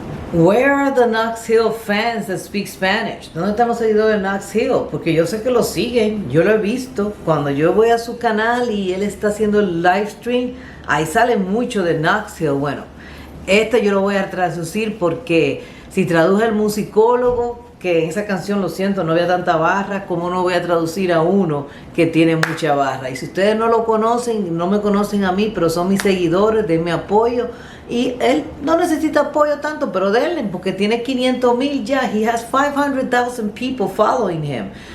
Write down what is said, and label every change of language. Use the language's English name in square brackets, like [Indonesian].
[English] Where are the Knox Hill fans that speak Spanish? [Spanish] ¿Dónde están los seguidores de Knox Hill? Porque yo sé que lo siguen, yo lo he visto. Cuando yo voy a su canal y él está haciendo el live stream, ahí sale mucho de Knox Hill. Bueno, este yo lo voy a traducir porque si traduje el musicólogo, que en esa canción, lo siento, no había tanta barra, ¿cómo no voy a traducir a uno que tiene mucha barra? Y si ustedes no lo conocen, no me conocen a mí, pero son mis seguidores, denme apoyo. Y él no necesita apoyo tanto, pero denle, porque tiene 500,000 ya. [English] He has 500,000 people following him.